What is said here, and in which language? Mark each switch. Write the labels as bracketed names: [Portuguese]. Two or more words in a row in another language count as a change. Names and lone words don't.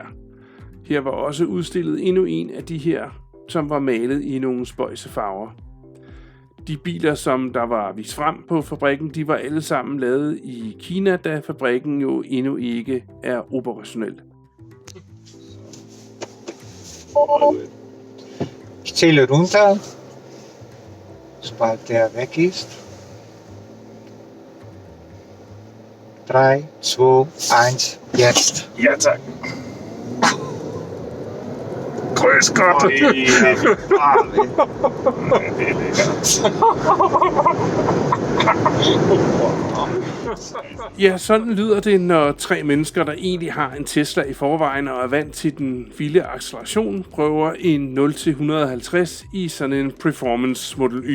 [Danish] Her var også udstillet endnu en af de her, som var malet i nogle spøjsefarver. De biler, som der var vist frem på fabrikken, de var alle sammen lavet i Kina, da fabrikken jo endnu ikke er operationel. [German] Ich zähle runter, sobald der weg ist. 3, 2, 1, jetzt. Ja, [Danish] tak. Grøs godt. Ja, sådan lyder det, når 3 mennesker, der egentlig har en Tesla i forvejen og er vant til den vilde acceleration, prøver en 0-150 i sådan en Performance Model Y.